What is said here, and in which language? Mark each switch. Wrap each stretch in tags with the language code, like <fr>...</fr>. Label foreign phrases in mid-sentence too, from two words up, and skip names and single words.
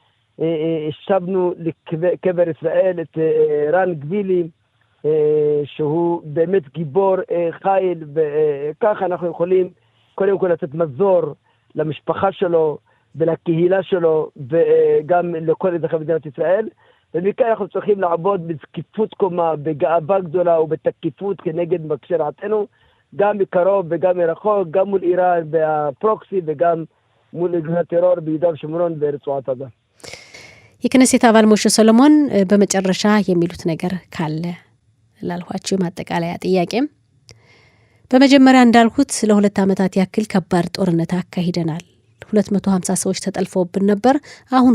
<he>שבנו לקבר ישראל את רן גבילי, שהוא באמת גיבור חיל, וככה אנחנו יכולים קודם כל לתת מזור למשפחה שלו ולקהילה שלו וגם לכל אזרחי מדינת ישראל. ומכאן אנחנו צריכים לעבוד בזקיפות קומה, בגאווה גדולה ובתקיפות כנגד מבקשי רעתנו, גם מקרוב וגם מרחוק, גם מול איראן והפרוקסי וגם מול ארגוני טרור ביהודה ושומרון ורצועת עזה.</he> <am>የክነሴት አባል ሞሼ ሰሎሞን በመጨረሻ የሚሉት ነገር ካለ ላልኋችሁ ማጠቃለያ ጥያቄም፣ በመጀመሪያ እንዳልኩት ለ2 ዓመታት ያክል ከባድ ጦርነት አካሂደናል። 250 ሰዎች ተጠልፈውብን ነበር። አሁን</am>